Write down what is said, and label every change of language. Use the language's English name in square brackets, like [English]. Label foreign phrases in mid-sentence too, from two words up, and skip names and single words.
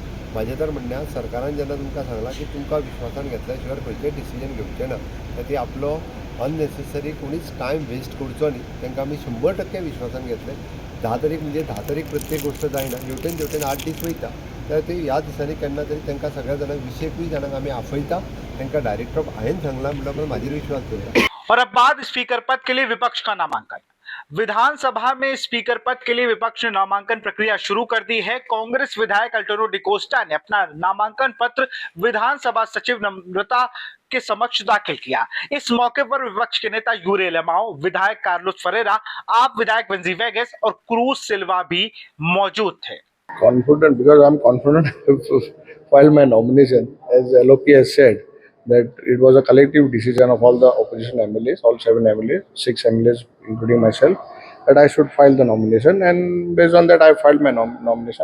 [Konkani] म्हाजें तर म्हणणें सरकारान जेन्ना तुमकां सांगलां की तुमकां विश्वासान घेतल्या शिवाय खंयचेंय डिसिजन घेवचें ना, तर ती आपलो अननेसेसरी कोणीच [English] time waste [Konkani] करचो न्ही। तांकां आमी 100% विश्वासान घेतले। 10 तारीख म्हणजे 10 तारीख प्रत्येक गोष्ट जायना, हेवटेन 8 दीस वयता, तर ती ह्या दिसांनी केन्ना तरी तांकां सगळ्या जाणांक 20 जाणांक आमी आपयता। तांकां [English] director of [Konkani] हांवें सांगलां म्हणल्यार म्हाजेर विश्वास दवरता। [Hindi] और अब बाद स्पीकर पद के लिए विपक्ष का नामांकन। विधानसभा में स्पीकर पद के लिए विपक्ष ने नामांकन प्रक्रिया शुरू कर दी है। कांग्रेस विधायक अल्टोनो डिकोस्टा ने अपना नामांकन पत्र विधानसभा सचिव नम्रता के समक्ष दाखिल किया। इस मौके पर विपक्ष के नेता यूरे लेमाओ, विधायक कार्लोस फरेरा, आप विधायक वेंजी वेगस और क्रूज सिल्वा भी मौजूद थे। [English] Confident because I'm confident to file my nomination, as LOP has said that it was a collective decision of all the opposition MLAs, all 7 MLAs, 6 MLAs including myself, that I should file the nomination, and based on that I filed my nomination.